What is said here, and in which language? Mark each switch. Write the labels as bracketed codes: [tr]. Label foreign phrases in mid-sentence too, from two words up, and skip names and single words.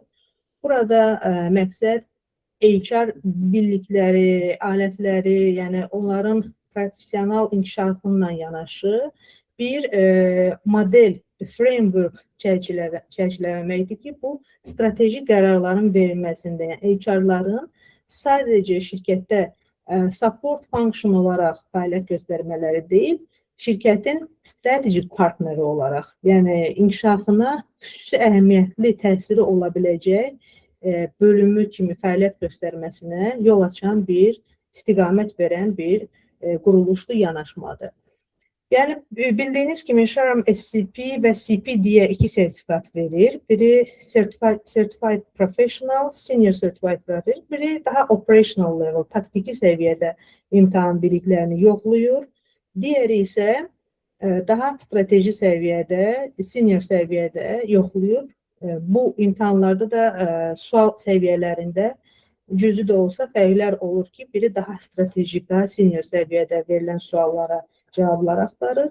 [az] Burada məqsəd HR birlikləri, alətləri, yəni onların professional inkişafından yanaşı bir model, framework çərçivələməkdir ki, bu strateji qərarların verilməsində, yəni HR-ların sadəcə şirkətdə [en] support function [az] olaraq fəaliyyət göstərmələri deyil, şirkətin strateji partneri olaraq, yəni inkişafına xüsusi əhəmiyyətli təsiri ola biləcək bölümü kimi fəaliyyət göstərməsinə yol açan bir, istiqamət verən bir quruluşlu yanaşmadır. Yəni, bildiyiniz kimi Şarm SCP və CP deyə iki sertifikat verir. [en] Biri Certified Professional, Senior Certified Professional, [az] biri daha [en] operational level, [az] taktiki səviyyədə imtahan biliklərini yoxlayır. Digəri isə daha strateji səviyyədə, senior səviyyədə yoxlayır. Bu imtahanlarda da sual səviyyələrində cüzi də olsa fərqlər olur ki, biri daha stratejik, daha senior səviyyədə verilən suallara cavablar axtarır.